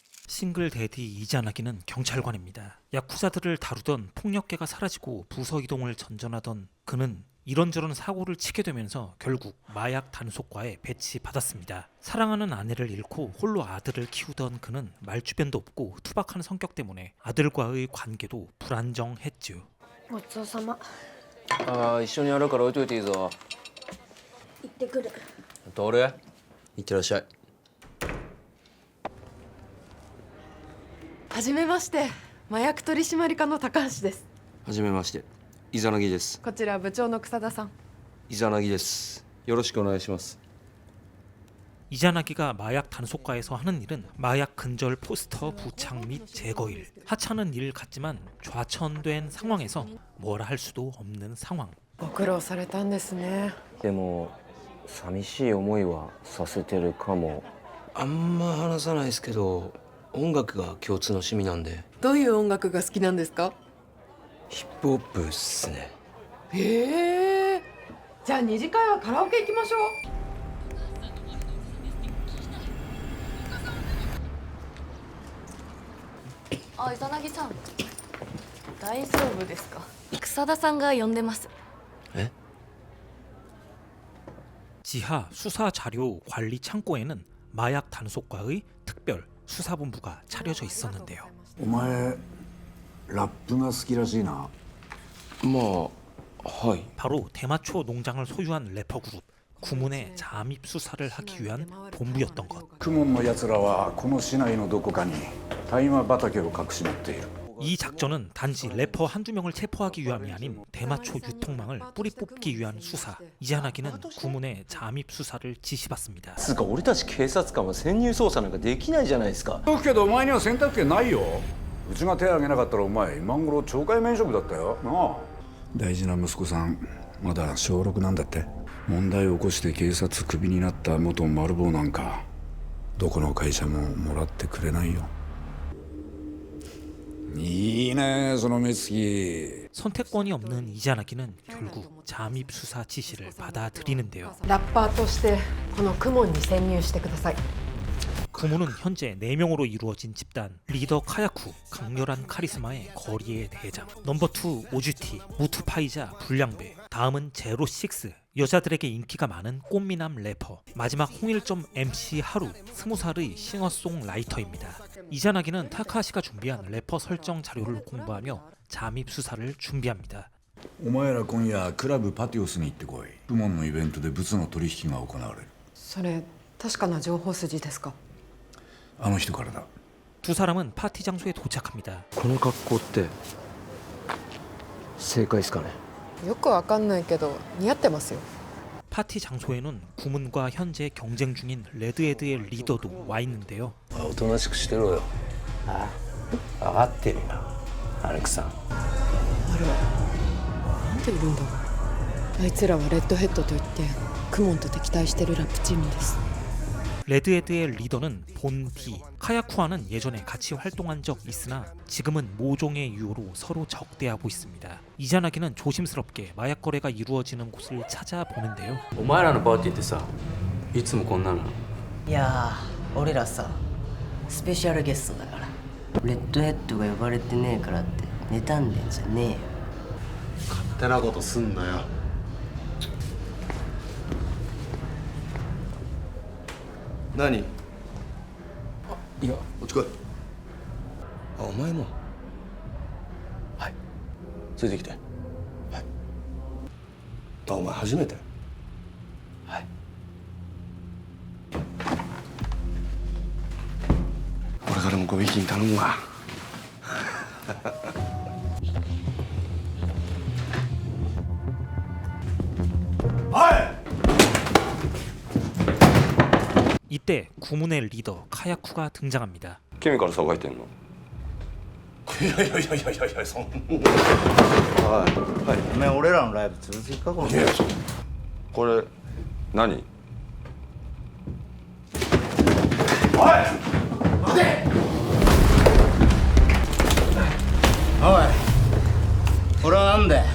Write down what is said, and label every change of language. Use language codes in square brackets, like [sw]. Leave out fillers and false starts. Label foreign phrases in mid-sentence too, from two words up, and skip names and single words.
[ko] 싱글 데디 이자나기는 경찰관입니다. 야쿠자들을 다루던 폭력계가 사라지고 부서 이동을 전전하던 그는 이런저런 사고를 치게 되면서 결국 마약 단속과에 배치받았습니다. 사랑하는 아내를 잃고 홀로 아들을 키우던 그는 말주변도 없고 투박한 성격 때문에 아들과의 관계도 불안정했죠. [ja] ごちそうさま。ああ、一緒にやるから置いといていいぞ。行ってくる。徹、いってらっしゃい。はじめまして、麻薬取締課の高橋です。はじめまして、イザナギです。こちら部長の草田さん。イザナギです。よろしくお願いします。 [ko] 이자나기가 마약 단속과에서 하는 일은 마약 근절 포스터 부착 및 제거 일. 하찮은 일 같지만 좌천된 상황에서 뭐라 할 수도 없는 상황. [ja] ご苦労されたんですね。でも寂しい思いはさせてるかも。あんま話さないですけど、音楽が共通の趣味なんで。どういう音楽が好きなんですか？ヒップホップっすね。へえ。じゃあ二次会はカラオケ行きましょう。あ、イザナギさん。大丈夫ですか？草田さんが呼んでます。え？ [ko] 지하 수사 자료 관리 창고에는 마약 단속과의 특별 수사본부가 차려져 있었는데요. [ja] お前ラップが好きらしいな。まあ、はい。 [ko] 바로 대마초 농장을 소유한 래퍼 그룹 구문의 잠입 수사를 하기 위한 본부였던 것. [ja] クモンのやつらはこの市内のどこかに大麻畑を隠し持っている。 [ko] 이 작전은 단지 래퍼 한두 명을 체포하기 위함이 아닌 대마초 유통망을 뿌리 뽑기 위한 수사. 이자나기는 구문의 잠입 수사를 지시받습니다. [ja] つうか俺たち警察官は潜入捜査なんかできないじゃないですか。だけどお前には選択権ないよ。うちが手を挙げなかったらお前今頃懲戒免職だったよなあ。大事な息子さんまだ小6なんだって。問題を起こして警察クビになった元マルボウなんかどこの会社ももらってくれないよ。いいねその目つき。 [ko] 선택권이 없는 이자나기는 결국 잠입 수사 지시를 받아들이는데요. [ja] ラッパーとしてこのクモンに潜入してください。 [ko] 구문은 현재 4명으로 이루어진 집단. 리더 카야쿠, 강렬한 카리스마의 거리의 대장. 넘버 2 오주티, 무투파이자 불량배. 다음은 제로식스, 여자들에게 인기가 많은 꽃미남 래퍼. 마지막 홍일점 MC 하루, 20살의 싱어송라이터입니다. 이자나기는 타카하시가 준비한 래퍼 설정 자료를 공부하며 잠입 수사를 준비합니다. [ja] お前ら今夜クラブパティオスに行ってこい。クモンのイベントで物の取引が行われる。それ確かな情報筋ですか？あの人からだ。 [ko] 두 사람은 파티 장소에 도착합니다. [ja] この格好って正解ですかね。よくわかんないけど似合ってますよ。 [ko] 파티 장소에는 구문과 현재 경쟁 중인 레드헤드의 리더도 와 있는데요. [ja] おとなしくしてろよ。ああ、分かってるよアレクさん。あれなんでいるんだろう。あいつらはレッドヘッドといってクモンと敵対してるラップチームです。 [ko] 레드헤드의 리더는 본디. 카야쿠와는 예전에 같이 활동한 적 있으나 지금은 모종의 유효로 서로 적대하고 있습니다. 이자나기는 조심스럽게 마약 거래가 이루어지는 곳을 찾아보는데요. [ja] お前らのパーティーってさ、いつもこんなの？いやー俺らさスペシャルゲストだからレッドヘッドが呼ばれてねえからって妬んでんじゃねえよ。勝手なことすんなよ。何？いや、こっち来い。あ、お前も。はい。ついてきて。あ、お前初めて？はい。これからもごひいきに頼むわ。 [ko] 이때 구문의 리더 카야쿠가 등장합니다. [ja] 君から騒いでんの？いやいやいやいやいやいや、そんな。はい。お前俺らのライブ続きかこのいや、これ何？おい俺はなんだよ。